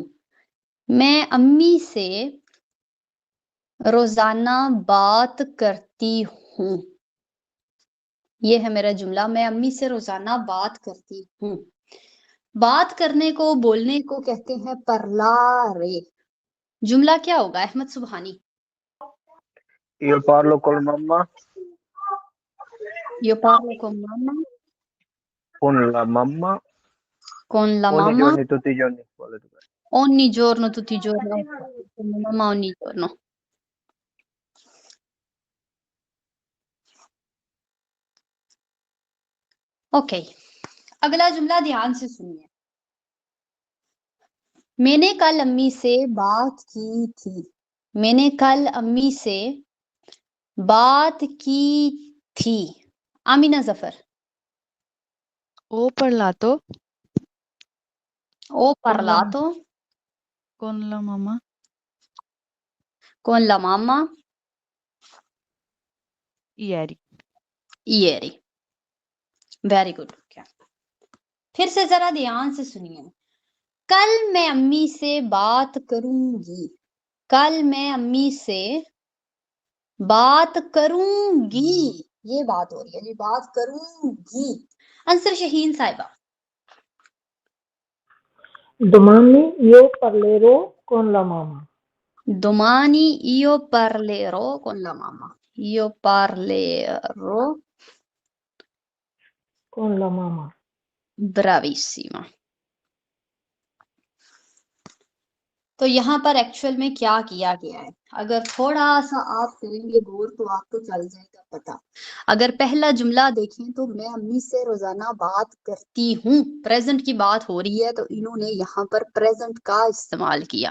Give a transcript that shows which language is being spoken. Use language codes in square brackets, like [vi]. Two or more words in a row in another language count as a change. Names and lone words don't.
[ur] میں امی سے روزانہ بات کرتی ہوں. یہ ہے میرا جملہ، میں امی سے روزانہ بات کرتی ہوں. بات کرنے کو، بولنے کو کہتے ہیں parlare. جملہ کیا ہوگا احمد سبحانی? [it] Io parlo con mamma, Io parlo con mamma, con la mamma, con la ogni mamma, giorno, tutti i giorni. ogni giorno, tutti i giorni, con la mamma ogni giorno. [ur] اوکے، اگلا جملہ دھیان سے سنیے. میں نے کل امی سے بات کی تھی. میں نے کل امی سے بات کی تھی. आमिना जफर। [it] O parlato ओ parlato con la mamma con la mamma ieri. [en] ieri। very good. [ur] پھر سے ذرا دھیان سے سنیے۔ کل میں امی سے بات کروں گی. کل میں امی سے بات کروں گی. یہ بات ہو رہی ہے جی، بات کروں گی. अंसर शहीन साहिबा। [it] Domani io parlerò con la mamma. Domani io parlerò con la mamma। io parlerò। Con la mamma. ब्रावीसिमा। [ur] تو یہاں پر ایکچول میں کیا کیا گیا ہے، اگر تھوڑا سا آپ کریں گے غور تو آپ کو چل جائے گا پتا. اگر پہلا جملہ دیکھیں تو میں امی سے روزانہ بات کرتی ہوں، پریزنٹ کی بات ہو رہی ہے، تو انہوں نے یہاں پر پریزنٹ کا استعمال کیا.